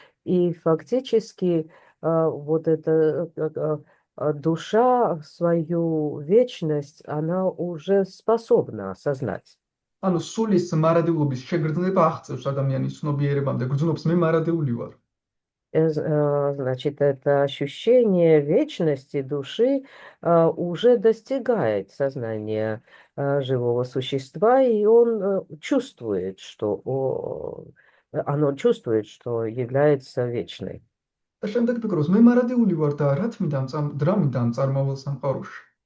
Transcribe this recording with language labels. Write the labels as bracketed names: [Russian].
[Russian] И фактически вот эта душа свою вечность, она уже способна осознать. [Georgian] ანუ სულის მარადიულობის შეგრძნება აღწევს ადამიანის ცნობიერებამდე. გრძნობს მე მარადიული ვარ. [Russian] Значит, это ощущение вечности души уже достигает сознания живого существа, и он чувствует, что оно чувствует, что является вечной. [Georgian] და შემდეგ ფიქრობს, მე მარადიული ვარ და რა მინდა ამ წარმავალ სამყაროში.